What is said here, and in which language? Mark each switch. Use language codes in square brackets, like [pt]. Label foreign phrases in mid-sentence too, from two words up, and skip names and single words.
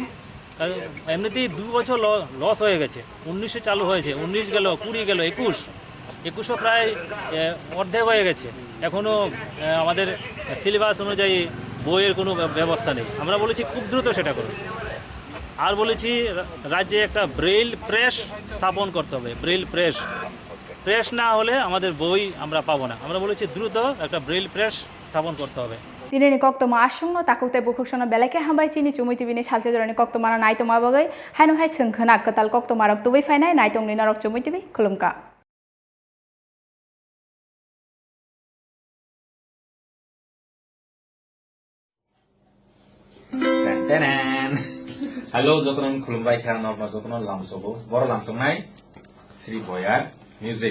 [bn] এমনিতেই 2 বছর লস হয়ে গেছে, 19 চালু হয়েছে, 19 গেল, 20 গেল, 21ও প্রায় অর্ধেক হয়ে গেছে, এখনও আমাদের সিলেবাস অনুযায়ী বইয়ের কোনো ব্যবস্থা নেই। আমরা বলেছি খুব দ্রুত সেটা করুন। আর বলেছি রাজ্যে একটা ব্রেইল প্রেস স্থাপন করতে হবে। ব্রেইল প্রেস না হলে আমাদের বই আমরা পাবো না। আমরা বলেছি দ্রুত একটা ব্রেইল প্রেস স্থাপন করতে হবে। [trp] Tinini Koktwma asungno takukte bukhuksono belake hambai chini chumuiti bini salsa jorani Koktwma na naitoma bagai haino hai sungkhana katal Koktwma rok tubai fainai naitong ni norok chumuiti bi khulumka. Hello, jotonon khulumbai kha norma jotonon lamsogo boro lamsongnai Sri Boyar Music.